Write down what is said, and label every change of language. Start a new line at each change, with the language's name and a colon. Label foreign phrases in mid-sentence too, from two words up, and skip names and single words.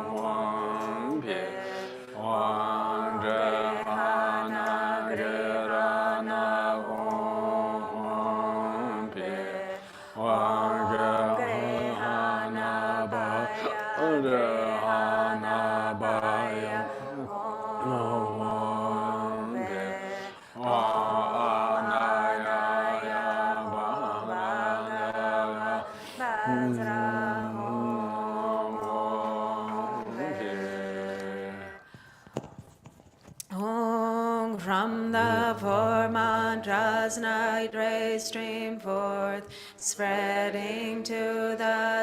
English: Hum Pi Om Drehana Girana Hum Hum Pi Om Grehana Baya Drehana Baya Hum Pi From the four mantras, night rays stream forth, spreading to the